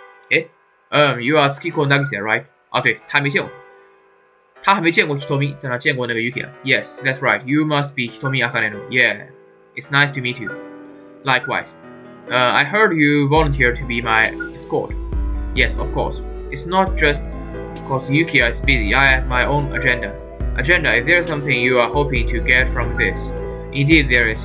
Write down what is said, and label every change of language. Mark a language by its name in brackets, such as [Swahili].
[English] You are Tsukiko Nagisa, right? [Chinese] 对，他没见过。他还没见过 Hitomi， 但他见过那个 Yukiya. [English] Yes, that's right. You must be Hitomi Akaneno. Yeah, it's nice to meet you. Likewise. I heard you volunteered to be my escort. Yes, of course. It's not just because Yukiya is busy. I have my own agenda. If there's something you are hoping to get from this, Indeed there is.